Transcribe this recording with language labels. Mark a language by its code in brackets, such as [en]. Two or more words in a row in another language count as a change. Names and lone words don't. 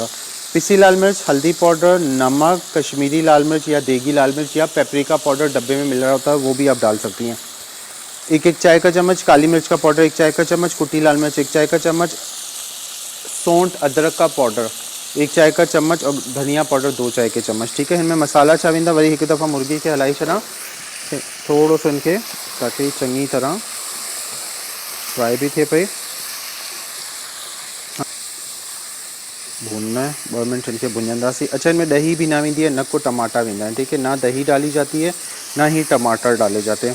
[hi] पिसी लाल मिर्च, हल्दी पाउडर, नमक, कश्मीरी लाल मिर्च या देगी लाल मिर्च या पेपरिका पाउडर डब्बे में मिल रहा होता है, वो भी आप डाल सकती हैं। 1 चाय का चम्मच काली मिर्च का पाउडर, 1 चाय का चम्मच कुटी लाल मिर्च 1 चाय का चम्मच, सौंठ अदरक का पाउडर 1 चाय का चम्मच, और धनिया पाउडर 2 चाय के चम्मच, ठीक है। [sd] इनमें मसाला छा वेंदा, वरी एक दफ़ा मुर्गी के हलाई छॾा, थोड़ो सो इनके ताकि चङी तरह फ्राई भी थे पे। [hi] भूनना है 2 मिनट [sd] इनके भुंजंदासीं। [hi] अच्छा, [sd] इनमें दही भी ना वेंदी है, न को टमाटा वेंदा है, [hi] ठीक है। ना दही डाली जाती है, ना ही टमाटर डाले जाते हैं।